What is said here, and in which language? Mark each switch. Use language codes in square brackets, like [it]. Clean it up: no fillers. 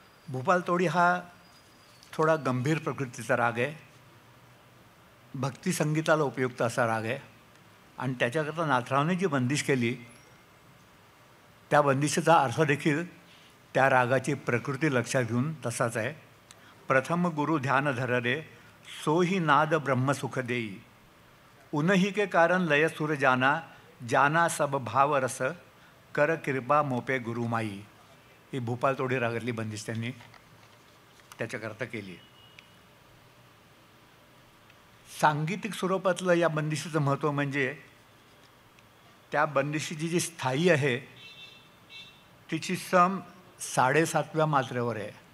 [mr] भूपाल तोडी हा थोडा गंभीर प्रकृतीचा राग आहे, भक्ती संगीताला उपयुक्त असा राग आहे. आणि त्याच्याकरता नाथरावने जी बंदिश केली त्या बंदिशीचा अर्थ देखील त्या रागाची प्रकृती लक्षात घेऊन तसाच आहे. [hi] प्रथम गुरु ध्यान धर रे, सोही नाद ब्रह्मसुख देई. उन्ही के कारण लय सुर जाना, जाना सब भाव रस, कर कृपा मोपे गुरुमाई. [mr] ही भूपाल तोडी रागातली बंदिश त्यांनी त्याच्याकरता केली. सांगीतिक स्वरूपातलं या बंदिशीचं महत्त्व म्हणजे त्या बंदिशीची जी स्थायी आहे तिची सम 7.5व्या मात्रेवर आहे.